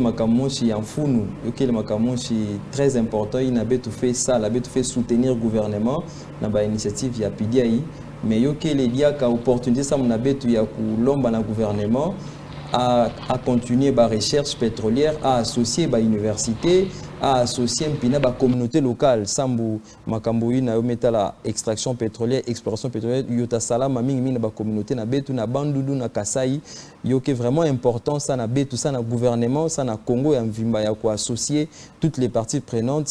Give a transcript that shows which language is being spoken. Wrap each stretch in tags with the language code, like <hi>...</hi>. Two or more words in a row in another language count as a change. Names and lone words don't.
<ktu>makamoshi ya mfunu yokele makamoshi</ktu> <fr>très important il n'a betu fait ça la betu fait soutenir gouvernement</fr> <ktu>na ba</ktu> <fr>initiative ya PDI mais</fr> <ktu>yokele diaka</ktu> <fr>opportunité ça</fr> <ktu>mona betu ya kulomba na</ktu> <fr>gouvernement à continuer la recherche pétrolière, à associer la université, à associer la communauté locale.</fr> <ktu>Sambu Makamboui na yometa</ktu> <fr>la extraction pétrolière, exploration pétrolière,</fr> <ktu>yota salama mingi na communauté na betu na Bandundu na Kasai, yoke</ktu> <fr>vraiment important</fr> <ktu>ça na betu ça na gouvernement, ça na Congo ya mvimba ya ko</ktu> <fr>associer toutes les parties prenantes.</fr>